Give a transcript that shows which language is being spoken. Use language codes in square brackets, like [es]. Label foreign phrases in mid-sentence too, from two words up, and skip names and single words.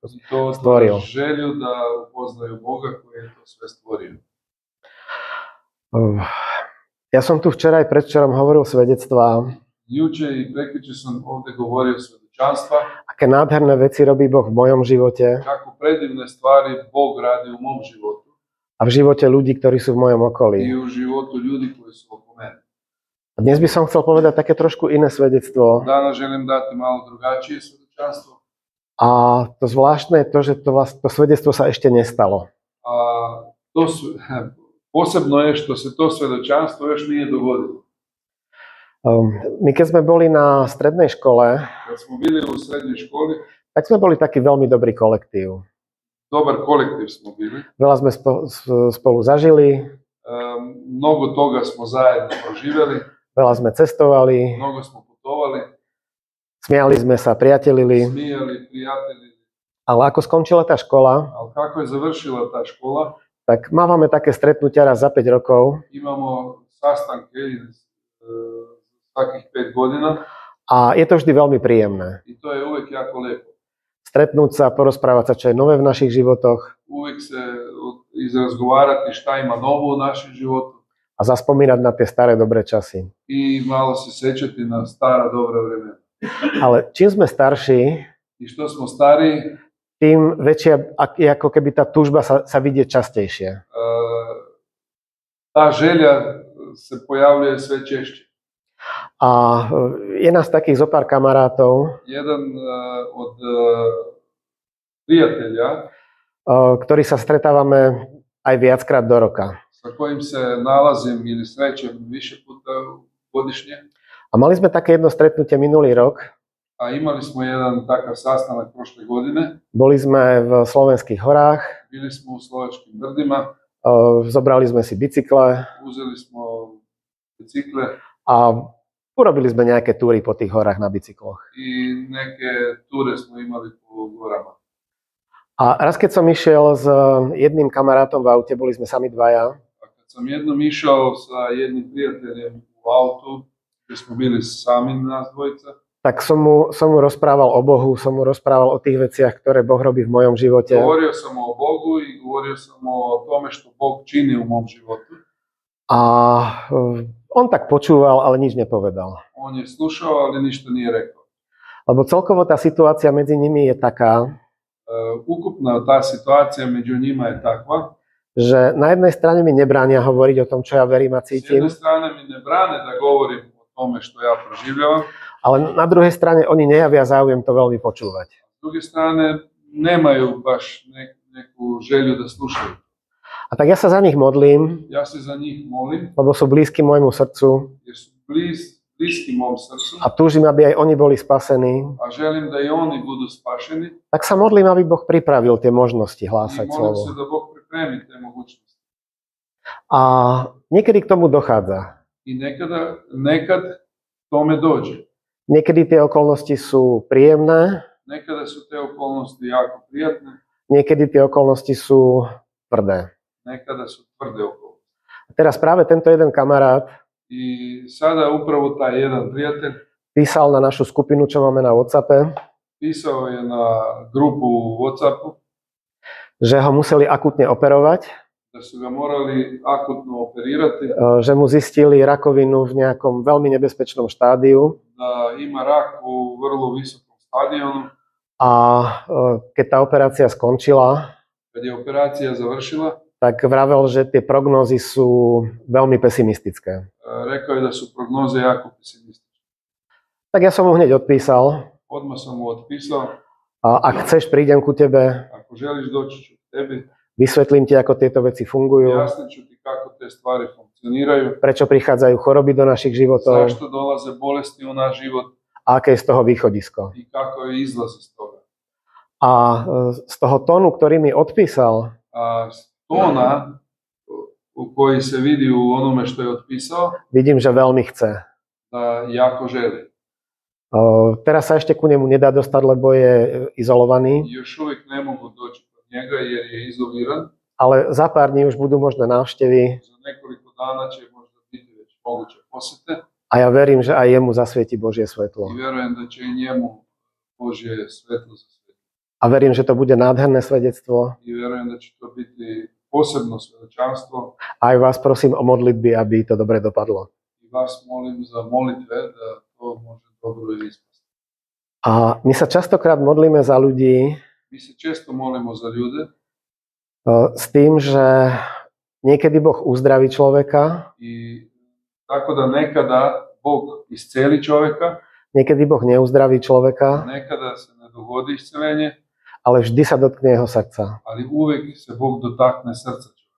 [sk] I to stvoril. [hr] otvara želju da upoznaju Boga koji je to sve stvorio. [sk] Ja som tu včera aj predvčerom hovoril svedectvá, [hr] Juče i prekjuče sam ovdje govorio svjedočanstva, [sk] aké nádherné veci robí Boh v mojom živote [hr] kako predivne stvari Bog radi u mom životu [sk] a v živote ľudí, ktorí sú v mojom okolí. [hr] i u životu ljudi koji su oko mene. [sk] A dnes by som chcel povedať také trošku iné svedectvo. [hr] Danas želim dati malo drugačije svjedočanstvo. [sk] A to zvláštne je to, že to svedectvo sa ešte nestalo. [hr] A posebno je što se to svjedočanstvo još nije dogodilo. [sk] My keď sme boli na strednej škole, [hr] Kad smo bili u srednjoj školi, [sk] tak sme boli taký veľmi dobrý kolektív. [hr] dobar kolektiv smo bili. [sk] Veľa sme spolu zažili, [hr] Mnogo toga smo zajedno proživjeli, [sk] veľa sme cestovali, [hr] mnogo smo putovali, [sk] smiali sme sa, priatelili, [hr] smijali, prijatelji. [sk] ale ako skončila tá škola, [hr] Ali kako je završila ta škola, [sk] tak mávame také stretnutia raz za 5 rokov [hr] imamo sastanke svakih 5 godina [sk] a je to vždy veľmi príjemné. [hr] i to je uvijek jako lijepo. [sk] Stretnúť sa, porozprávať sa, čo je nové v našich životoch [hr] Uvijek se izrazgovarati šta ima novo u našem životu [sk] a zaspomínať na tie staré dobré časy. [hr] i malo se sjećati na stara dobra vremena. [sk] Ale čím sme starší, [hr] I što smo stariji, [sk] tým väčšia je ako keby tá túžba sa vidie častejšie. [hr] ta želja se pojavljuje sve češće. [sk] A je nás takých zopár kamarátov, [hr] Jedan od prijatelja [sk] ktorí sa stretávame aj viackrát do roka. [hr] sa kojim se nalazim ili srećem više puta godišnje. [sk] A mali sme také jedno stretnutie minulý rok, [hr] A imali smo jedan takav sastanak prošle godine. [sk] Boli sme v Slovenských horách, [hr] Bili smo u Slovačkim brdima, [sk] zobrali sme si bicykle [hr] uzeli smo bicikle [sk] a urobili sme nejaké túry po tých horách na bicykloch. [hr] i neke ture smo imali po gorama. [sk] A raz, keď som išiel s jedným kamarátom v aute, boli sme sami dvaja, [hr] A kad sam jednom išao sa jednim prijateljem u autu, gdje smo bili sami nas dvojica, [sk] tak som mu rozprával o Bohu, som mu rozprával o tých veciach, ktoré Boh robí v mojom živote. [hr] govorio sam o Bogu i govorio sam o tome što Bog čini u mom životu. [sk] A on tak počúval, ale nič nepovedal. [hr] On je slušao, ali ništa nije rekao. [sk] Lebo celkovo tá situácia medzi nimi je taká, [hr] Ukupna ta situacija među njima je takva. [sk] že na jednej strane mi nebránia hovoriť o tom, čo ja verím a [hr] S [sk] cítim, [hr] jedne strane mi ne brane da govorim o tome što ja proživljavam, [sk] ale na druhej strane oni nejavia záujem to veľmi počúvať. [hr] s druge strane nemaju baš neku želju da slušaju. [sk] A tak ja sa za nich modlím, [hr] Ja se za njih molim, [sk] lebo sú blízky môjmu srdcu [hr] jer su bliski mom srcu, [sk] a túžim, aby aj oni boli spasení. [hr] a želim da i oni budu spašeni [sk] Tak sa modlím, aby Boh pripravil tie možnosti i hlásať [hr] molim se [sk] slovo. [hr] da Bog pripremi te mogućnosti. [sk] A niekedy k tomu dochádza. [hr] I nekad tome dođe. [sk] Niekedy tie okolnosti sú príjemné, [hr] Nekada su te okolnosti jako prijatne, [sk] niekedy tie okolnosti sú tvrdé. [hr] nekada su tvrde okolnosti. [sk] A teraz práve tento jeden kamarát [hr] I sada upravo taj jedan prijatelj [sk] písal na našu skupinu, čo máme na WhatsAppe, [hr] pisao je na grupu u WhatsAppu [sk] že ho museli akutne operovať, [hr] da su ga morali akutno operirati, [sk] že mu zistili rakovinu v nejakom veľmi nebezpečnom štádiu [hr] da ima rak u vrlo visokom stadionu. [sk] a keď tá operácia skončila, [hr] Kad je operacija završila, [sk] tak vravel, že tie prognózy sú veľmi pesimistické. [hr] rekao je da su prognoze jako pesimistične. [sk] Tak ja som mu hneď odpísal, [hr] Odmah sam mu otpisao, [sk] a ak chceš, prídem ku tebe, [hr] ako želiš doći ću k tebi, [sk] vysvetlím ti, ako tieto veci fungujú, [hr] jasnit ću ti kako te stvari funkcioniraju, [sk] prečo prichádzajú choroby do našich životov [hr] zašto dolaze bolesti u naš život [sk] a aké je z toho východisko. [hr] i kako je izlaz iz toga. [sk] A z toho tónu, ktorý mi odpísal, [hr] A tona u koji se vidi u onome što je otpisao, [sk] vidím, že veľmi chce. [hr] da jako želi. [sk] Teraz sa ešte ku nemu nedá dostať, lebo je izolovaný, [hr] Još uvijek ne mogu doći kod njega jer je izoliran. [sk] ale za pár dní už budú možné návštevy [hr] Za nekoliko dana će možda biti već moguće posjete [sk] a ja verím, že aj jemu zasvieti Božie svetlo. [hr] i vjerujem da će i njemu Božje svetlo zasvijetiti. [sk] A verím, že to bude nádherné svedectvo. [hr] I vjerujem da će to biti posebno svjedočanstvo. [sk] A aj vás prosím o modlitby, aby to dobre dopadlo. [hr] I vas molim za molitve da to može dobro ispasti. [sk] A my sa častokrát modlíme za ľudí [hr] Mi se često molimo za ljude [sk] s tým, že niekedy Boh uzdraví človeka, [hr] i tako da nekada Bog isceli čovjeka, [sk] niekedy Boh neuzdraví človeka, [hr] nekada se ne dogodi iscelenje, [sk] ale vždy sa dotkne jeho srdca. [hr] ali uvijek se Bog dotakne srca čovjeka.